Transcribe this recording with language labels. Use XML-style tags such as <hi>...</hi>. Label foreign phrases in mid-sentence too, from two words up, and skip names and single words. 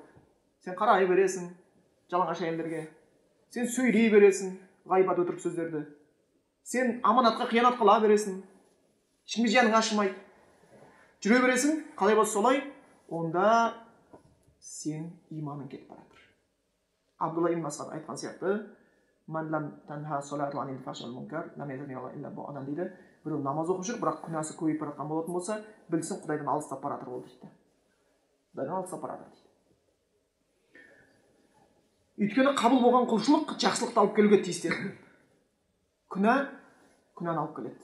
<kk>Сен қарай бересің жалаңаш әйелдерге. Сен сөйлей бересің ғайбат өтірік сөздерді. Сен аманатқа қиянат қыла бересің. Ешкімге жаның ашымайды. Жүре бересің, қалай болса солай, онда сен иманың кетіп баратыр. Абдулла ибн Масғуд айтқан сияқты,</kk> <ar>"من لم تنهه صلاته عن الفحشاء والمنكر لم يزدد الله إلا بعدا"</ar> <kk>дейді. біреу намаз оқып жүр, бірақ күнәсі көбейіп бара жатқан болатын болса, білсін Құдайдан алыстап бара жатыр ол дейді. Құдайдан алыстап бара жатыр дейді. Өйткені қабыл болған құлшылық жақсылықты алып келуге тиісті. Күнә күнәні алып келеді.</kk>